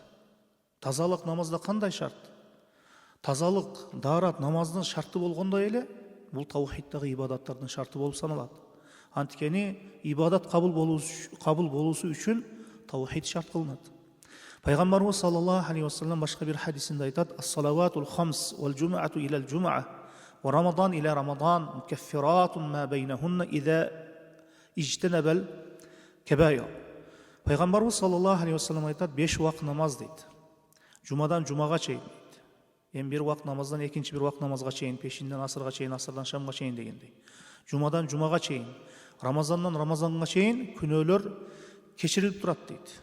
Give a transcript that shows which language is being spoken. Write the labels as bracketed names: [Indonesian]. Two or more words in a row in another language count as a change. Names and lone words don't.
[Kyrgyz] Тазалык намазда кандай шарт? Тазалык, daarat намаздын шарты болгондой эле, бул таухиддагы ибадаттардын шарты болуп саналат. Анткени ибадат кабыл болуусу үчүн таухид шарт кылынат. Пайгамбарыбыз [Arabic] صلى الله عليه وسلم [Kyrgyz] башка бир хадисинде айтат: [Arabic] "الصلوات الخمس والجمعة إلى الجمعة ورمضان إلى رمضان مكفرات ما بينهن إذا اجتنب الكبائر." [Kyrgyz] Пайгамбарыбыз [Arabic] صلى الله عليه وسلم [Kyrgyz] айтат: 5 вакыт намаз дейт. Жумадан жумага чейин дейт. Эми бир вакыт намаздан экинчи бир вакыт намазга чейин, пешинден асырга чейин, асырдан шамга чейин дегендей. Жумадан жумага чейин, Рамазандан Рамазанга чейин күнөөлөр кечирилип турат дейт.